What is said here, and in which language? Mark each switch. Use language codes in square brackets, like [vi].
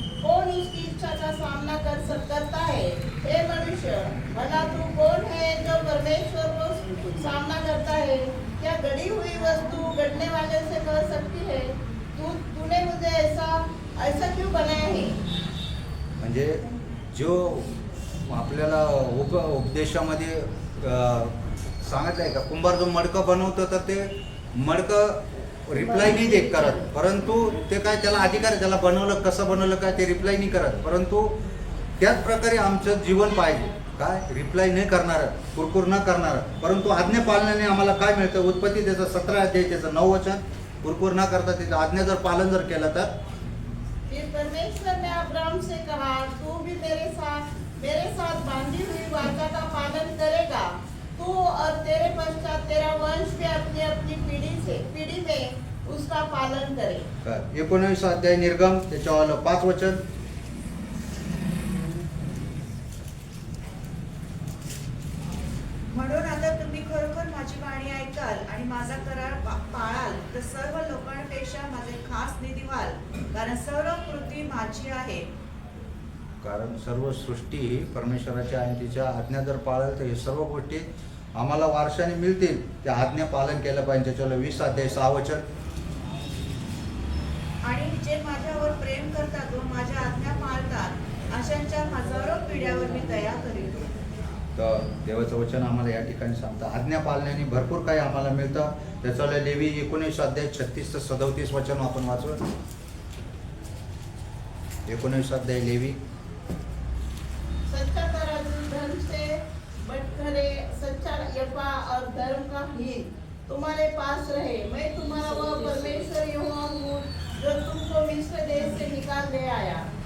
[hi] कौन उसकी इच्छा का सामना करता है? हे मनुष्य, भला तू कौन है जो परमेश्वर को सामना करता है? क्या गढ़ी हुई वस्तु गढ़ने वाले से कह सकती है, तूने मुझे ऐसा क्यों बनाया है? [mr] म्हणजे जो आपल्याला उपदेशामध्ये सांगितलंय का, कुंभार जो मडकं बनवतं तर ते मडकं रिप्लाय नाही देत करत, परंतु ते काय त्याला अधिकार आहे, त्याला बनवलं कसं बनवलं काय ते रिप्लाय नाही करत. परंतु त्याच प्रकारे आमचं जीवन पाहिजे, काय रिप्लाय नाही करणार, कुरकुर न करणार, परंतु आज्ञा पालनाने आम्हाला काय मिळतं. उत्पत्ती त्याचं 17 अध्याय त्याचं 9 वचन. कुरकुर न करता त्याचं आज्ञा जर पालन जर केलं तर. [hi] फिर परमेश्वर ने अब्राहम से कहा, तू भी मेरे साथ बांधी हुई वाचा का पालन करेगा. तू और तेरे पश्चात तेरा वंश भी अपनी अपनी पीढ़ी में उसका पालन करे. [mr] 19 अध्याय निर्गम त्याच्यावर 5 वचन. म्हणून आता तुम्ही खरोखर माझी वाणी ऐकाल आणि माझा करार पाळाल तर सर्व लोकांपेक्षा माझे खास निधी व्हाल, कारण सर्व पृथ्वी माझी आहे. कारण सर्व सृष्टी ही परमेश्वराची आहे. तिच्या आज्ञा जर पाळाल तर हे सर्व गोष्टी आम्हाला वारशाने मिळतील. त्या आज्ञा पालन केलं पाहिजे. त्याच्यावर 20 अध्याय 6 वचन. आणि जे माझ्यावर प्रेम करतात व माझ्या आज्ञा पाळतात अशांच्या हजारो पिढ्यावर मी दया करीन. तर देवाचं वचन आम्हाला या ठिकाणी सांगतं आज्ञा पाळण्याने भरपूर काही आम्हाला मिळतं. त्याच्यावर लेवी 19 अध्याय 36 ते 37 वचन आपण वाचू. 19 अध्याय लेवी. [hi] सच्चा तराजू धर्म से बटखरे, सच्चा यपा और धर्म का हीन तुम्हारे पास रहे. मैं तुम्हारा वह परमेश्वर यहोवा हूँ जो तुमको मिस्र देश से निकाल ले आया.